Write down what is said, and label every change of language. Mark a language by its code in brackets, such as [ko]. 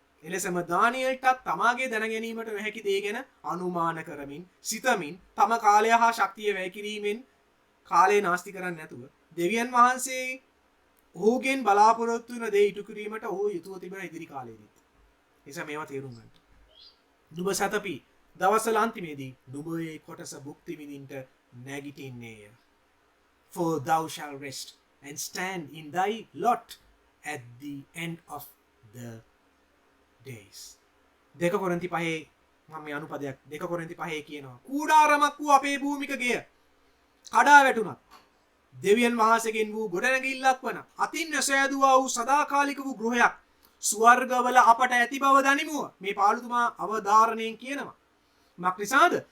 [si] එලෙසම දානියෙල්ටත් තමාගේ දැන ගැනීමට නොහැකි දේ ගැන අනුමාන කරමින් සිතමින් තම කාලය හා ශක්තිය වැය කිරීමෙන් කාලය නාස්ති කරන්නේ නැතුව දෙවියන් වහන්සේ ඔහුගෙන් බලාපොරොත්තු වෙන දේ ඉටු කිරීමට ඔහු යුතුව තිබෙන ඉදිරි කාලයේදී. නිසා මේවා තේරුම් ගන්න. නුඹ සතපි දවසල අන්තිමේදී නුඹ ඒ කොටස භුක්ති විඳින්නට නැගිටින්නේය. [en] For thou shall rest and stand in thy lot at the end of the days. [si] 2 කොරින්ති 5 මම මේ අනුපදයක් 2 කොරින්ති 5 කියනවා. කූඩාරමක් වූ අපේ භූමික ගෙය කඩා වැටුණත් දෙවියන් වහන්සේගෙන් වූ ගොඩනැගිල්ලක් වන අතින් නොසෑදුවා වූ සදාකාලික වූ ගෘහයක් ස්වර්ගවල අපට ඇති බව දනිමුව. මේ පාළුතුමා අවධාරණයෙන් කියනවා. මක්නිසාද?